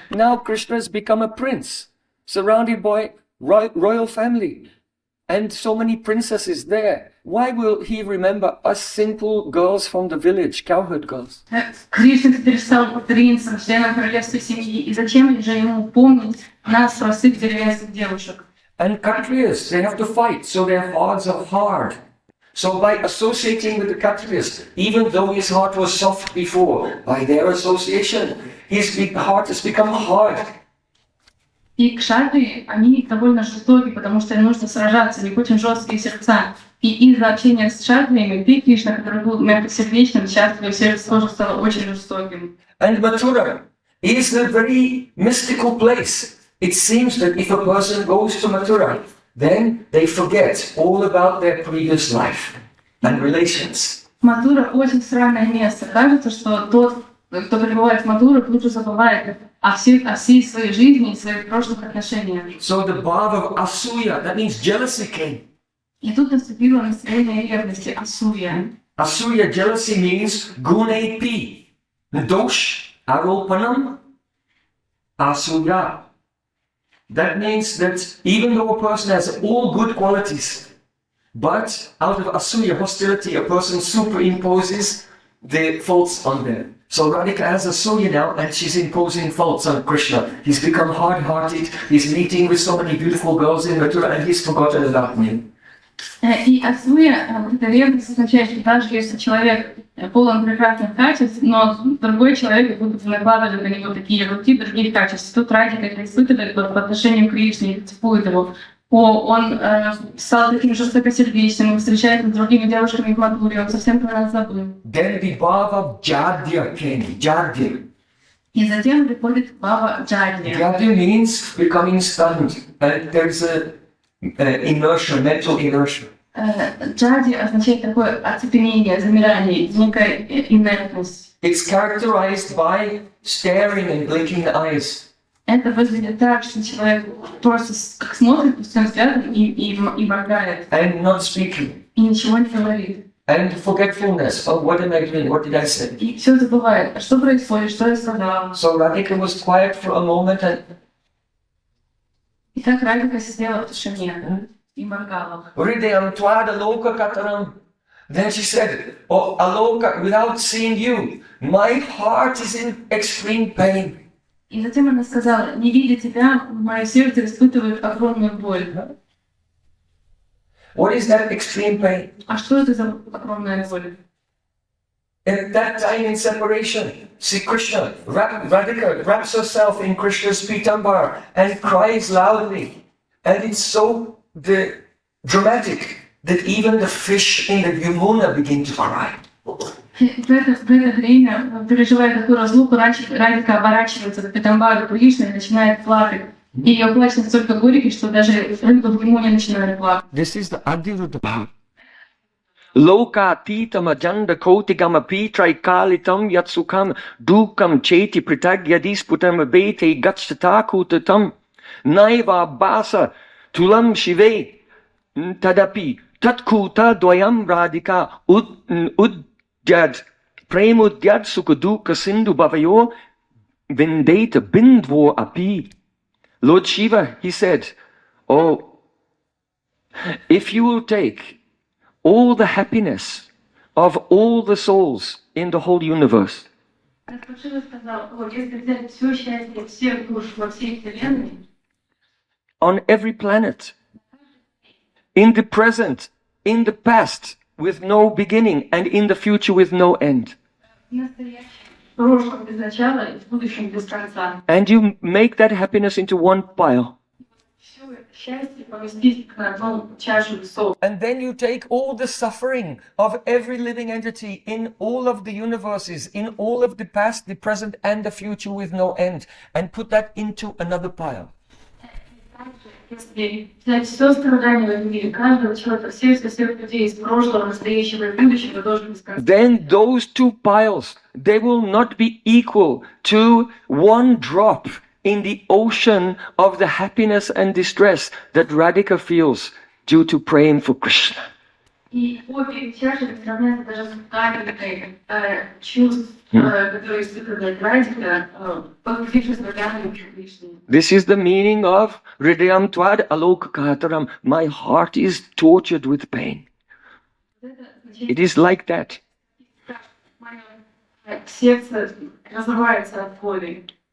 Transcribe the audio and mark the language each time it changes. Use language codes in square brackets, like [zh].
[en] Now Krishna has become a prince, surrounded by royal family, and so many princesses there. Why will he remember us simple girls from the village, cowherd girls? [ru] Кришна теперь стал принцем, членом королевской семьи, и зачем же ему помнить нас, простых деревенских девушек? [en] And Kshatriyas, they have to fight, so their hearts are hard. So by associating with the Kshatriyas, even though his heart was soft before, by their association, his heart has become hard. [ru] И кшатрии, они довольно жестоки, потому что им нужно сражаться, у них очень жесткие сердца. И из-за общения с кшатриями ты, Кришна, который был мягкосердечным, сейчас твое сердце тоже стало очень жестоким. [en] And Mathura is a very mystical place. It seems that if a person goes to Mathura, then they forget all about their previous life and relations. [ru] Матура очень странное место. Кажется, что тот, кто прибывает в Матуру, тут же забывает о всей своей жизни и своих прошлых отношениях. [en] So the bhava of asuya, that means jealousy, came. [ru] И тут наступило настроение ревности, асуя. [sa] Asuya, [en] jealousy means [sa] gunepi. Dosh, aropanam, asuya. [en] That means that even though a person has all good qualities, but out of asuya, hostility, a person superimposes the faults on them. So Radhika has asuya now, and she's imposing faults on Krishna. He's become hard-hearted, he's meeting with so many beautiful girls in Mathura, and he's forgotten about me. [ru] И асуя, это ревность означает, что даже если человек полон прекрасных качеств, но другой человек будут накладывать на него такие руки других качеств. Тут Радхика это испытывает по отношению к Кришне, критикует его. Он стал таким жестокосердечным, встречается с другими девушками в Матуре, он совсем про нас забыл. [en] Then the bhava jadya came, jadya. [ru] И затем приходит бхава джадья. [en] Jadya means becoming stunned, and there's a inertia, mental inertia. [ru] Джадья означает такое оцепенение, замирание, некая инертность. [en] It's characterized by staring and blinking eyes. [ru] Это выглядит так, что человек просто как смотрит пустым взглядом и моргает. [en] And not speaking. [ru] И ничего не говорит. [en] And forgetfulness. Oh, what am I doing? What did I say? [ru] И все забывает. А что происходит? Что я сказала? [en] So Radhika was quiet for a moment and [ru] И так Радхика сидела в тишине и моргала. [sa] Hridayam tvada loka kataram. [en] Then she said, oh, Aloka, without seeing you, my heart is in extreme pain. [ru] И затем она сказала: не видя тебя, мое сердце испытывает огромную боль. [en] What is that extreme pain? [ru] А что это за огромная боль? [en] At that time in separation, see Krishna, Radhika wraps herself in Krishna's pitambar and cries loudly. And it's so dramatic that even the fish in the Yamuna begin to cry. [ru] В это время, переживая такую разлуку, Радхика оборачивается к Питамбару Кришны и начинает плакать. И ее плач настолько горький, что даже рыбы в лимоне начинают плакать. [en] This is the Adiruddha. [sa] Loka titam ajanda kotigam api traikalitam yatsukam dukam cheti pritagyadisputam abete gachtatakutatam naiva basa tulam shive tadapi tatkuta dvayam radhika udyad premudyad sukaduka sindhu bhavayo vindeta bindvo api. [en] Lord Shiva, he said, oh, if you will take all the happiness of all the souls in the whole universe, [ru] Шива сказал, вот если взять все счастье всех душ во всей Вселенной, [en] on every planet, in the present, in the past, with no beginning, and in the future with no end, [ru] в настоящем, в прошлом без начала и в будущем без конца, [en] and you make that happiness into one pile, [ru] все счастье поместить на одну чашу весов. [en] and then you take all the suffering of every living entity in all of the universes, in all of the past, the present, and the future with no end, and put that into another pile. [ru] Если взять все страдания в этом мире, каждого человека, всех людей из прошлого, настоящего и будущего, должен без конца. [en] Then those two piles, they will not be equal to one drop in the ocean of the happiness and distress that Radhika feels due to praying for Krishna. [ru] И обе чаши сравняются даже с капелькой чувств, которые испытывает Радика, погрузившись в океан Кришны. [en] This is the meaning of [sa] Hridayam Tvad Alokakataram. [en] My heart is tortured with pain. It is like that. [ru] Мое сердце разрывается от боли.